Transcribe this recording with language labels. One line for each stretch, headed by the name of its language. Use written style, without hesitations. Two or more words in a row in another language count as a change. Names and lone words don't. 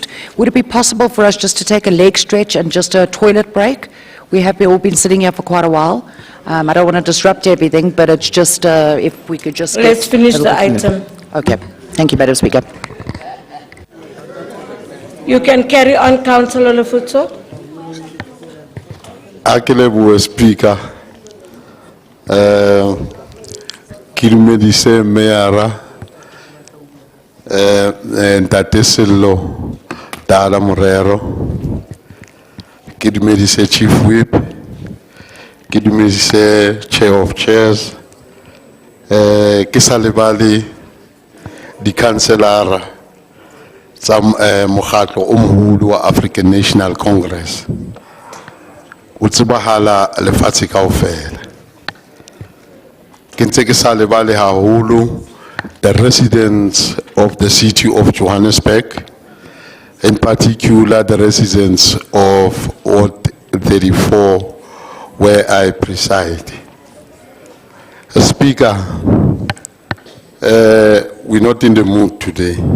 English: Would it be possible for us just to take a leg stretch and just a toilet break? We have all been sitting here for quite a while. I don't want to disrupt everything, but it's just if we could just... Let's finish the item. Okay. Thank you, Madam Speaker. You can carry on, Councillor Lefutso. Speaker.
Southern Sotho: Ke dumedise Meyara Ntate Sello Dala Morero, ke dumedise
English: Chief Whip,
Southern Sotho: ke dumedise
English: Chair of Chairs,
Southern Sotho: ke sa lebale di councilor tsa mokgatlo o moholo wa African National Congress o tsebahala lefatshe kaofela.
English: The residents of the city of Johannesburg, in particular the residents of Ward 34, where I preside. Speaker, we're not in the mood today.